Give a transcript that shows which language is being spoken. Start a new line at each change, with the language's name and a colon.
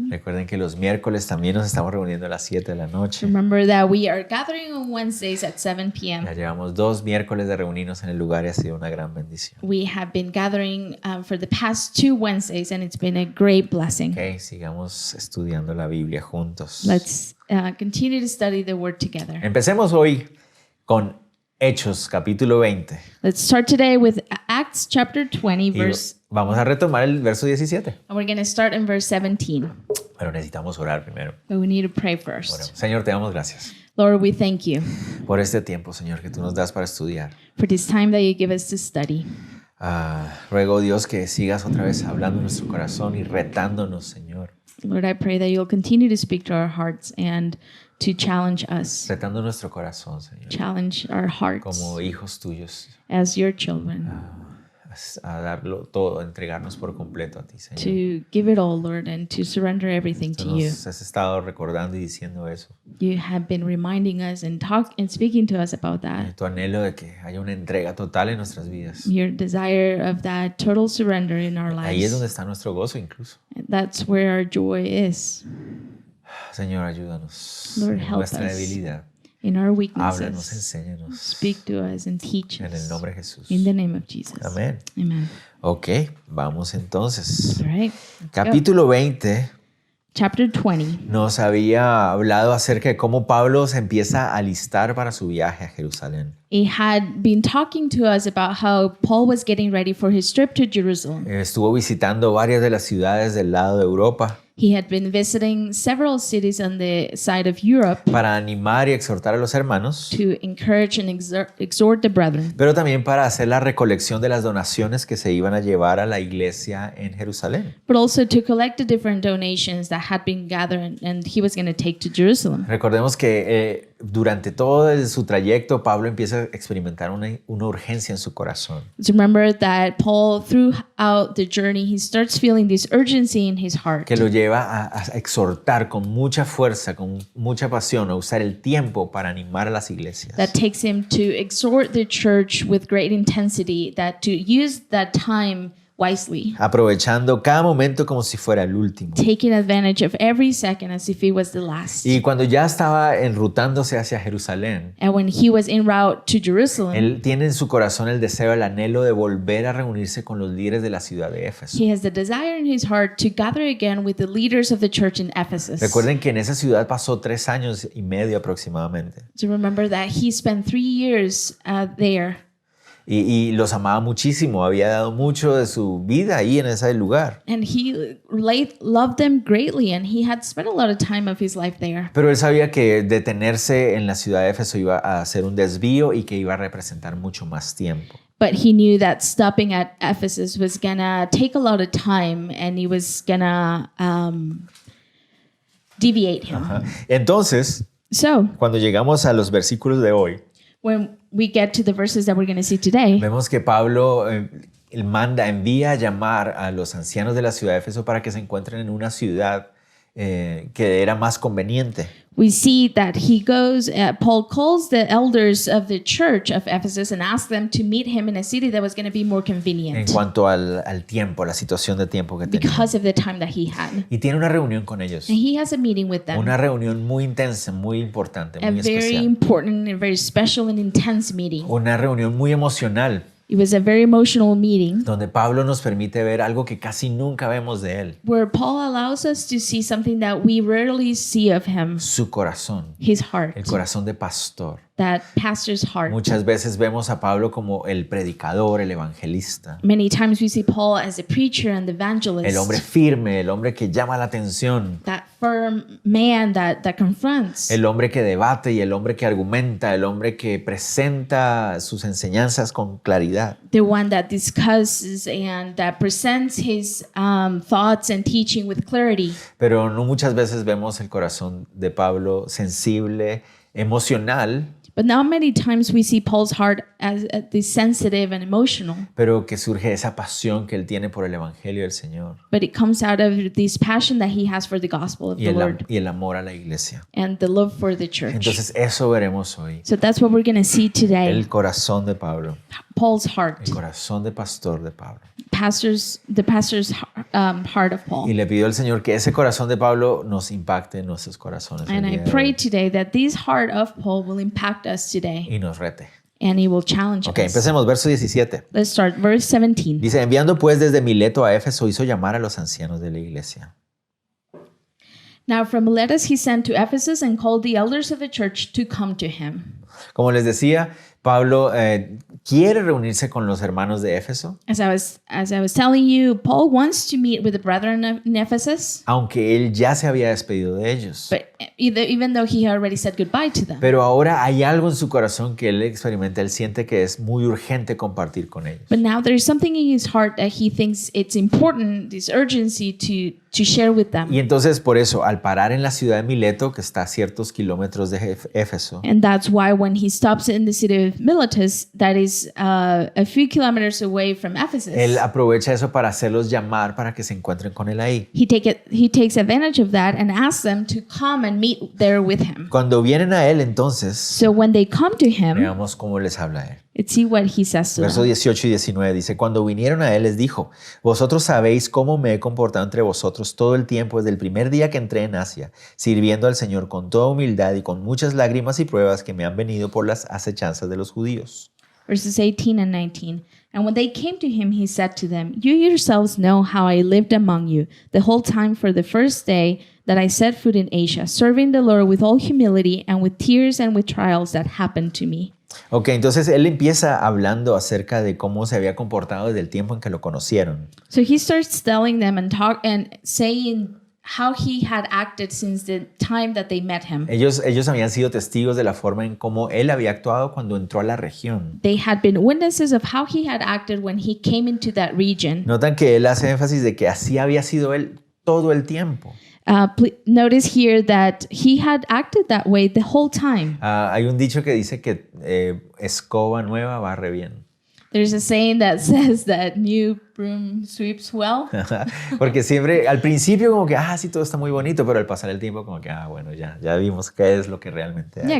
Spanish: Recuerden que los miércoles también nos estamos reuniendo a las 7 de la noche.
English: Remember that we are gathering on Wednesdays at 7 p.m.
Spanish: Ya llevamos 2 miércoles de reunirnos en el lugar y ha sido una gran bendición.
English: We have been gathering for the past 2 Wednesdays, and it's been a great blessing.
Spanish: Ok, sigamos estudiando la Biblia juntos.
English: Let's continue to study the word together.
Spanish: Empecemos hoy con Hechos, capítulo 20.
English: Let's start today with Acts chapter 20,
Spanish: Y
English: verse,
Spanish: vamos a retomar el verso 17.
English: and we're going to start in verse 17.
Spanish: Pero necesitamos orar primero.
English: But we need to pray
Spanish: Oremos.
English: first.
Spanish: Señor, te damos gracias
English: Lord, we thank you
Spanish: por este tiempo, Señor, que tú nos das para estudiar.
English: for this time that you give us to study.
Spanish: Ruego, Dios, que sigas otra vez hablando en nuestro corazón y retándonos, Señor.
English: Lord, I pray that you'll continue to speak to our hearts and to challenge us,
Spanish: Retando nuestro corazón, Señor.
English: challenge our hearts
Spanish: Como hijos tuyos,
English: as your children,
Spanish: a darlo todo, a entregarnos por completo a ti, Señor.
English: to give it all, Lord, and to surrender everything
Spanish: Tú
English: to you.
Spanish: nos has estado recordando y diciendo eso.
English: You have been reminding us and speaking to us about that.
Spanish: Tu anhelo de que haya una entrega total en nuestras vidas.
English: Your desire of that total surrender in our
Spanish: Ahí es donde
English: lives.
Spanish: está nuestro gozo incluso.
English: That's where our joy is.
Spanish: Señor, ayúdanos
English: Lord,
Spanish: en
English: help
Spanish: nuestra
English: us.
Spanish: debilidad.
English: In our
Spanish: Háblanos,
English: weaknesses,
Spanish: enséñanos.
English: speak to us and teach
Spanish: En el
English: us.
Spanish: nombre de Jesús.
English: In the name of Jesus.
Spanish: Amén.
English: Amen.
Spanish: Ok, vamos entonces.
English: All right. let's go.
Spanish: Capítulo 20
English: Chapter 20.
Spanish: nos había hablado acerca de cómo Pablo se empieza a alistar para su viaje a Jerusalén.
English: He had been talking to us about how Paul was getting ready for his trip to Jerusalem.
Spanish: Estuvo visitando varias de las ciudades del lado de Europa.
English: He had been visiting several cities on the side of Europe
Spanish: para animar y exhortar a los hermanos,
English: to encourage and exhort the brethren,
Spanish: pero también para hacer la recolección de las donaciones que se iban a llevar a la iglesia en Jerusalén.
English: but also to collect the different donations that had been gathered and he was going to take to Jerusalem.
Spanish: Recordemos que durante todo su trayecto, Pablo empieza a experimentar una urgencia en su corazón.
English: So remember that Paul, throughout the journey, he starts feeling this urgency in his heart
Spanish: Que lo lleva a exhortar con mucha fuerza, con mucha pasión, a usar el tiempo para animar a las iglesias.
English: that takes him to exhort the church with great intensity, that to use that time wisely,
Spanish: Aprovechando cada momento como si fuera el último.
English: taking advantage of every second as if it was the last.
Spanish: Y cuando ya estaba enrutándose hacia Jerusalén,
English: And when he was en route to Jerusalem,
Spanish: él tiene en su corazón el deseo, el anhelo de volver a reunirse con los líderes de la ciudad de Éfeso.
English: he has the desire in his heart to gather again with the leaders of the church in Ephesus.
Spanish: Recuerden que en esa ciudad pasó 3 años y medio aproximadamente.
English: So remember that he spent 3 years there.
Spanish: Y los amaba muchísimo, había dado mucho de su vida ahí en ese lugar.
English: And he loved them greatly, and he had spent a lot of time of his life there.
Spanish: Pero él sabía que detenerse en la ciudad de Éfeso iba a ser un desvío y que iba a representar mucho más tiempo.
English: But he knew that stopping at Ephesus was gonna take a lot of time, and he was gonna deviate him.
Spanish: Entonces,
English: So
Spanish: cuando llegamos a los versículos de hoy,
English: when we get to the verses that we're going to see today,
Spanish: vemos que Pablo envía a llamar a los ancianos de la ciudad de Éfeso para que se encuentren en una ciudad que era más conveniente.
English: we see that Paul calls the elders of the church of Ephesus and asks them to meet him in a city that was going to be more
Spanish: En
English: convenient
Spanish: cuanto al tiempo, la situación de tiempo que tenía.
English: because of the time that he had.
Spanish: Y tiene una reunión con ellos.
English: And he has a meeting with them,
Spanish: Una reunión muy intensa, muy importante,
English: a
Spanish: muy
English: very
Spanish: especial.
English: important and very special and intense meeting.
Spanish: Una reunión muy emocional,
English: It was a very emotional meeting
Spanish: donde Pablo nos permite ver algo que casi nunca vemos de él.
English: where Paul allows us to see something that we rarely see of him,
Spanish: Su corazón,
English: his heart,
Spanish: el corazón de pastor.
English: that pastor's heart.
Spanish: Muchas veces vemos a Pablo como el predicador, el evangelista.
English: Many times we see Paul as a preacher and the
Spanish: El hombre
English: evangelist,
Spanish: firme, el hombre que llama la atención.
English: that firm man that confronts,
Spanish: El hombre que debate y el hombre que argumenta, el hombre que presenta sus enseñanzas con claridad.
English: the one that discusses and that presents his thoughts and teaching with clarity.
Spanish: Pero no muchas veces vemos el corazón de Pablo sensible, emocional,
English: But now many times we see Paul's heart as the sensitive and emotional,
Spanish: pero que surge esa pasión que él tiene por el evangelio del Señor
English: but it comes out of this passion that he has for the gospel of
Spanish: y
English: the Lord
Spanish: el amor a la iglesia.
English: and the love for the church.
Spanish: Entonces eso veremos hoy.
English: So that's what we're going to see today.
Spanish: El corazón de Pablo,
English: Paul's heart,
Spanish: el corazón de pastor de Pablo.
English: the pastor's heart of Paul.
Spanish: Y le pido al Señor que ese corazón de Pablo nos impacte en nuestros corazones el
English: And I
Spanish: día de
English: pray
Spanish: hoy
English: today that this heart of Paul will impact us today
Spanish: y nos rete.
English: and he will challenge
Spanish: Ok,
English: us.
Spanish: empecemos, verso 17.
English: Let's start verse 17.
Spanish: Dice, enviando pues desde Mileto a Éfeso, hizo llamar a los ancianos de la iglesia.
English: Now from Miletus he sent to Ephesus and called the elders of the church to come to him.
Spanish: Como les decía, Pablo quiere reunirse con los hermanos de Éfeso,
English: As I was telling you, Paul wants to meet with the brethren in Ephesus,
Spanish: aunque él ya se había despedido de ellos.
English: but even though he had already said goodbye to them.
Spanish: Pero ahora hay algo en su corazón que él experimenta, él siente que es muy urgente compartir con ellos.
English: But now there's something in his heart that he thinks it's important, this urgency to share with them.
Spanish: Y entonces por eso, al parar en la ciudad de Mileto, que está a ciertos kilómetros de Éfeso,
English: And that's why when he stops in the city of Miletus, that is a few kilometers away from Ephesus,
Spanish: él aprovecha eso para hacerlos llamar para que se encuentren con él ahí.
English: he takes advantage of that and asks them to come and meet there with him.
Spanish: Cuando vienen a él, entonces,
English: So when they come to him,
Spanish: veamos cómo les habla a él.
English: let's see what he says to
Spanish: Versos
English: them.
Spanish: 18 y 19 dice, cuando vinieron a él les dijo, vosotros sabéis cómo me he comportado entre vosotros todo el tiempo desde el primer día que entré en Asia, sirviendo al Señor con toda humildad y con muchas lágrimas y pruebas que me han venido por las acechanzas de los judíos.
English: Verses 18 and 19. And when they came to him, he said to them, you yourselves know how I lived among you the whole time for the first day that I set foot in Asia, serving the Lord with all humility and with tears and with trials that happened to me.
Spanish: Ok, entonces él empieza hablando acerca de cómo se había comportado desde el tiempo en que lo conocieron.
English: So he starts telling them and saying how he had acted since the time that they met him.
Spanish: Ellos habían sido testigos de la forma en cómo él había actuado cuando entró a la región.
English: They had been witnesses of how he had acted when he came into that region.
Spanish: Notan que él hace énfasis de que así había sido él todo el tiempo.
English: Notice here that he had acted that way the whole time.
Spanish: Hay un dicho que dice que escoba nueva barre bien.
English: There's a saying that says that new broom sweeps well.
Spanish: Porque siempre, al principio como que, sí, todo está muy bonito, pero al pasar el tiempo como que, bueno, ya vimos qué es lo que realmente hay.